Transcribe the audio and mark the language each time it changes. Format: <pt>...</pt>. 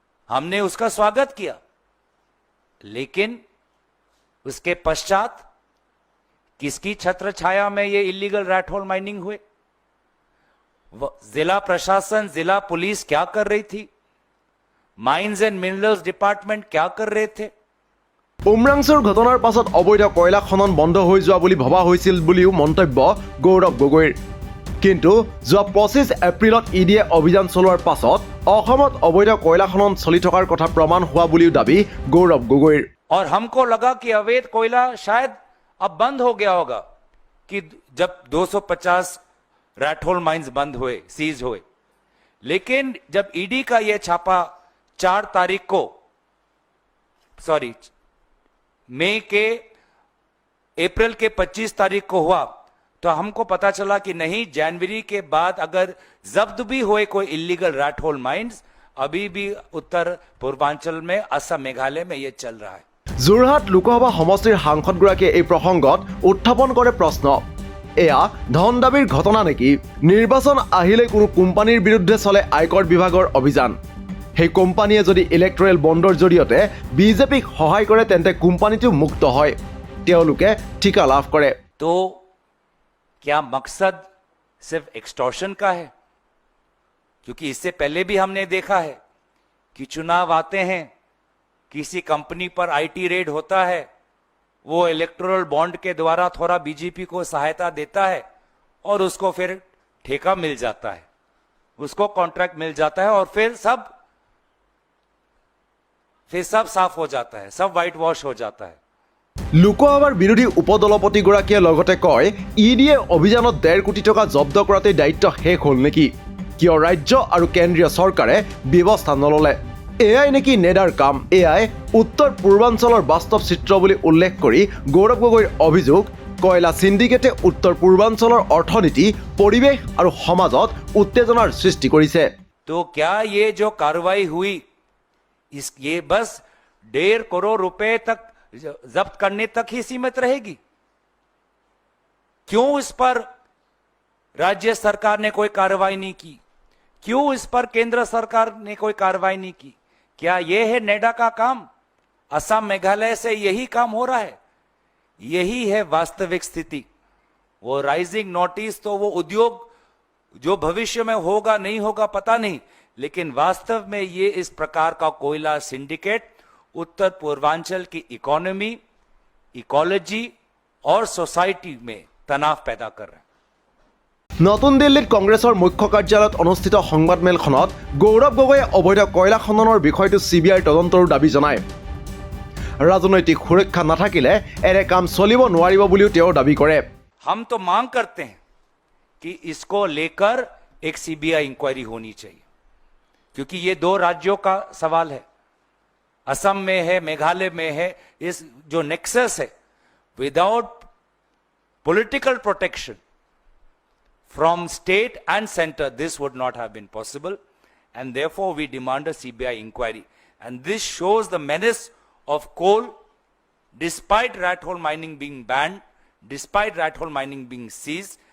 <hi>हमने उसका स्वागत किया, लेकिन उसके पश्चात किसकी छत्र छाया में ये इलीगल रैटहोल माइनिंग हुए? जिला प्रशासन, जिला पुलिस क्या कर रही थी? माइंस एंड मिनरल्स डिपार्टमेंट क्या कर रहे थे?</hi> <as>উমৰাংচুৰ ঘটনাৰ পাছত অবৈধ কয়লা খনন বন্ধ হৈ যোৱা বুলি ভবা হৈছিল বুলিও মন্তব্য গৌৰৱ গগৈৰ। কিন্তু যোৱা 25 এপ্ৰিলত ইডিয়ে অভিযান চলোৱাৰ পাছত অসমত অবৈধ কয়লা খনন চলি থকাৰ কথা প্ৰমাণ হোৱা বুলিও দাবী গৌৰৱ গগৈৰ।</as> <hi>और हमको लगा कि अवैध कोयला शायद अब बंद हो गया होगा, कि जब 250 रैटहोल माइंस बंद हुए, सीज हुए। लेकिन जब ईडी का यह छापा 4 तारीख को, सॉरी मई के अप्रैल के 25 तारीख को हुआ, तो हमको पता चला कि नहीं, जनवरी के बाद अगर जब्त भी हुए कोई इलीगल रैटहोल माइंस, अभी भी उत्तर पूर्वांचल में, असम, मेघालय में यह चल रहा है।</hi> <as>যোৰহাট লোকসভা সমষ্টিৰ সাংসদগৰাকীয়ে এই প্ৰসংগত উত্থাপন কৰে প্ৰশ্ন, এয়া ধন দাবীৰ ঘটনা নেকি? নিৰ্বাচন আহিলে কোনো কোম্পানীৰ বিৰুদ্ধে চলে আয়কৰ বিভাগৰ অভিযান। সেই কোম্পানীয়ে যদি ইলেক্টৰেল বণ্ডৰ জৰিয়তে বিজেপিক সহায় কৰে, তেন্তে কোম্পানীটো মুক্ত হয়, তেওঁলোকে ঠিকা লাভ কৰে।</as> <hi>तो क्या मकसद सिर्फ एक्सटॉर्शन का है? क्योंकि इससे पहले भी हमने देखा है कि चुनाव आते हैं, किसी कंपनी पर IT रेड होता है, वो इलेक्टोरल बॉन्ड के द्वारा थोड़ा बीजेपी को सहायता देता है और उसको फिर ठेका मिल जाता है, उसको कॉन्ट्रैक्ट मिल जाता है, और फिर सब साफ हो जाता है, सब व्हाइट वॉश हो जाता है।</hi> <as>লোকসভাৰ বিৰোধী উপদলপতিগৰাকীয়ে লগতে কয়, ইডিয়ে অভিযানত 1.5 কোটি টকা জব্দ কৰাতেই দায়িত্ব শেষ হ'ল নেকি? কিয় ৰাজ্য আৰু কেন্দ্ৰীয় চৰকাৰে ব্যৱস্থা নললে? এয়াই নেকি নেডাৰ কাম? এয়াই উত্তৰ পূৰ্বাঞ্চলৰ বাস্তৱ চিত্ৰ বুলি উল্লেখ কৰি গৌৰৱ গগৈৰ অভিযোগ, কয়লা সিন্ডিকেটে উত্তৰ পূৰ্বাঞ্চলৰ অৰ্থনীতি, পৰিৱেশ আৰু সমাজত উত্তেজনাৰ সৃষ্টি কৰিছে।</as> <hi>तो क्या ये जो कार्रवाई हुई, ये बस 1.5 करोड़ रुपए तक जब्त करने तक ही सीमित रहेगी? क्यों इस पर राज्य सरकार ने कोई कार्रवाई नहीं की? क्यों इस पर केंद्र सरकार ने कोई कार्रवाई नहीं की? क्या यह है नेडा का काम? असम, मेघालय से यही काम हो रहा है? यही है वास्तविक स्थिति। वो राइजिंग नोटिस तो वो उद्योग जो भविष्य में होगा नहीं होगा पता नहीं, लेकिन वास्तव में ये इस प्रकार का कोयला सिंडिकेट उत्तर पूर्वांचल की इकोनॉमी, इकोलॉजी और सोसाइटी में तनाव पैदा कर रहे हैं।</hi> <as>নতুন দিল্লীত কংগ্ৰেছৰ মুখ্য কাৰ্যালয়ত অনুষ্ঠিত সংবাদমেলখনত গৌৰৱ গগৈয়ে অবৈধ কয়লা খননৰ বিষয়টো CBIৰ তদন্তৰ দাবী জনায়। ৰাজনৈতিক সুৰক্ষা নাথাকিলে এনে কাম চলিব নোৱাৰিব বুলিও তেওঁ দাবী কৰে।</as> <hi>हम तो मांग करते हैं कि इसको लेकर एक सीबीआई इंक्वायरी होनी चाहिए, क्योंकि ये दो राज्यों का सवाल है, असम में है, मेघालय में है। इस जो नेक्सस है,</hi> <en>Without political protection from state and center, this would not have been possible, and therefore we demand a CBI inquiry. And this shows the menace of coal, despite rat hole mining being banned, despite rat hole mining being seized.</en>